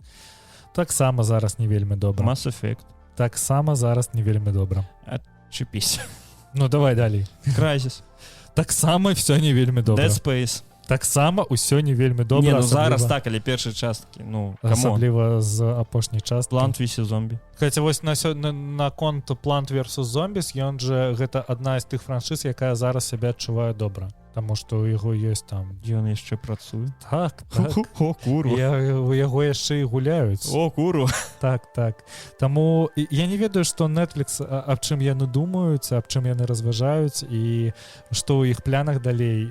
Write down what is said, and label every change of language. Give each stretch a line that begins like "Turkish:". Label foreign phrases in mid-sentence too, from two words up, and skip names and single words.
Belarusian: Таксама зараз не вельмі добра. Mass Effect. Таксама зараз не вельмі добра. Чыпісь. Ну, давай далей. Crysis. Таксама все не вельмі добра. Dead Space. Таксама ўсё не вельмі добра. Не, ну зараз так, але першай часткі, ну, камон. Асабліва з апошняй часткі. Plant vs. Zombie. Хаця вось на конт Plant vs. Zombies, ён же гэта адна з тых франшыз, якая зараз сябе адчувае добра. Таму што ў яго ёсць там... Ён яшчэ працуе? Так. О, курва. У яго яшчэ і гуляюць. О, курва. Так. Таму я не ведаю, што Netflix, аб чым яны думаюць, аб чым яны разважаюць, і што ў іх планах далей.